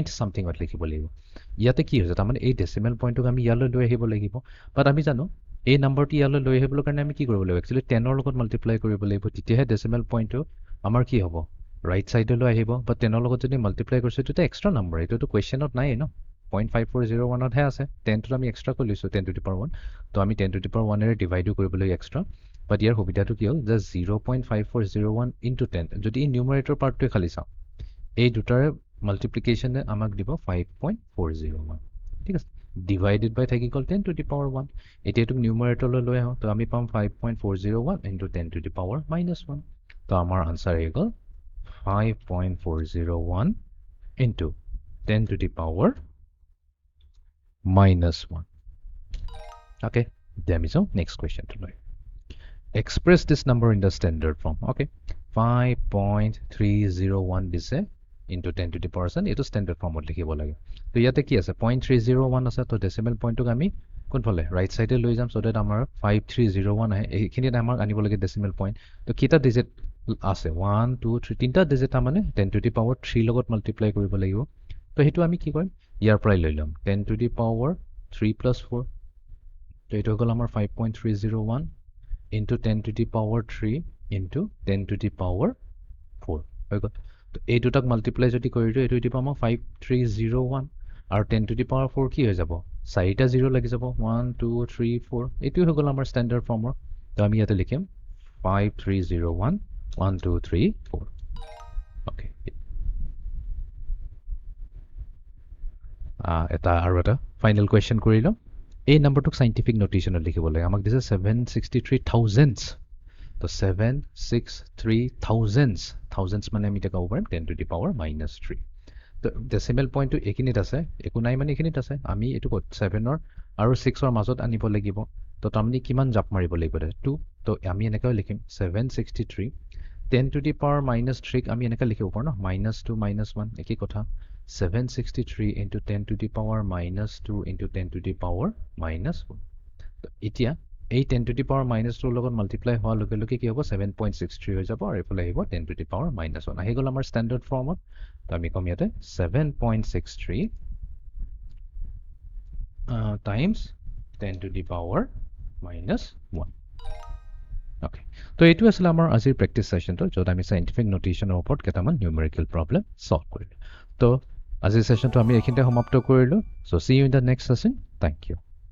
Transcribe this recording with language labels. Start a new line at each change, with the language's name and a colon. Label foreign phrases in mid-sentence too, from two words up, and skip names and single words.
Assamese: সামথিংত লিখিব লাগিব ইয়াতে কি হৈছে তাৰমানে এই
English: decimal point
Assamese: আমি ইয়ালৈ লৈ আহিব লাগিব বাট আমি জানো এই নম্বৰটি ইয়ালৈ লৈ আহিবলৈ কাৰণে আমি কি কৰিব লাগিব একচুয়ালি 10 ৰ লগত মাল্টিপ্লাই কৰিব লাগিব তেতিয়াহে
English: decimal point
Assamese: আমাৰ কি হ'ব
English: right side
Assamese: আহিব বাট 10 ৰ লগত যদি মাল্টিপ্লাই কৰিছো এটা
English: extra number
Assamese: এটোটো কোৱেশ্চনত নাই ন 0.5401 হে আছে 10 টো আমি এক্সট্ৰা কৰি লৈছো 10
English: to the power 1
Assamese: তো আমি
English: 10 to the power 1
Assamese: এৰে ডিভাইড কৰিবলৈ এক্সট্ৰা বাট ইয়াৰ সুবিধাটো কি হ'ল জাস্ট 0.5401 ইনটু 10 যদি
English: numerator part
Assamese: খালি চাওঁ এই দুটাৰ মাল্টিপ্লিকেশনে আমাক দিব 5.401 ঠিক আছে
English: divided by
Assamese: থাকি গ'ল
English: 10 to the power 1
Assamese: এতিয়া এটো নিউমাৰেটৰলৈ লৈ আহো তো আমি পাম 5.401
English: into 10 to the power -1
Assamese: তো আমাৰ আনসাৰ হৈ গ'ল
English: 5.401 into 10 to the power -1 okay then we saw next question to know express this number in the standard form okay
Assamese: 5.301 দিছে
English: into 10 to the power
Assamese: এটো
English: standard formত
Assamese: লিখিব লাগে তো ইয়াতে কি আছে 0.301 আছে তো
English: decimal point
Assamese: আমি কোনফালে
English: right side
Assamese: লৈ যাম
English: so that
Assamese: আমাৰ 5301 আহে এইখিনিত আমাৰ আনিব লাগে
English: decimal point
Assamese: তো কিটা ডিজিট আছে 1 2 3 তিনটা ডিজিট মানে
English: 10 to the power 3
Assamese: লগত মাল্টিপ্লাই কৰিব লাগিব তো হেতু আমি কি কৰিম ইয়াৰ পৰাই লৈ লম
English: 10 to the power 3 plus 4
Assamese: তো এটো গল আমাৰ 5.301
English: into 10 to the power 3 into 10 to the power 4
Assamese: হৈ গল তো এই দুটাক মাল্টিপ্লাই যদি কৰি দিও এটো দিব আমাৰ 5301 আৰু
English: 10 to the power 4
Assamese: কি হৈ যাব চাৰিটা 0 লাগি যাব 1 2 3 4 এটো হৈ গল আমাৰ
English: standard form
Assamese: তো আমি ইয়াতে লিখিম 5301 1 2 3 4 okay এটা আৰু এটা
English: final question
Assamese: কৰি লম এই নম্বৰটোক
English: scientific notation
Assamese: লিখিব লাগে আমাক দিছে 763,000 তো 763,000 মানে আমি এটা ক'ব পাৰিম
English: 10 to the power -3
Assamese: তো
English: decimal point
Assamese: একিনিত আছে একো নাই মানে একিনিত আছে আমি এটো 7 ৰ আৰু 6 ৰ মাজত আনিব লাগিব তো তাৰমানে কিমান জাপ মাৰিব লাগিব 2 তো আমি এনেকৈ লিখিম 763
English: 10 to the power -3
Assamese: আমি এনেকৈ লিখিব পাৰো ন -2 -1 একেই কথা 763
English: into 10 to the power -2 into 10 to the power -1
Assamese: তো এতিয়া এই
English: 10 to the power -2
Assamese: লগত মাল্টিপ্লাই হোৱাৰ লগে লগে কি হ'ব 7.63 হৈ যাব আৰু এফালে আহিব
English: 10 to the power -1
Assamese: আহি গ'ল আমাৰ
English: standard form
Assamese: তো আমি কম ইয়াতে 7.63
English: times 10 to the power -1 okay
Assamese: তো এইটো আছিল আমাৰ আজিৰ
English: practice session
Assamese: য'ত আমি
English: scientific notation
Assamese: ওপৰত কেইটামান
English: numerical problem solve
Assamese: কৰিলো তো আজিৰ সেশনটো আমি এইখিনিতে সমাপ্ত কৰিলো
English: so see you in the next session thank you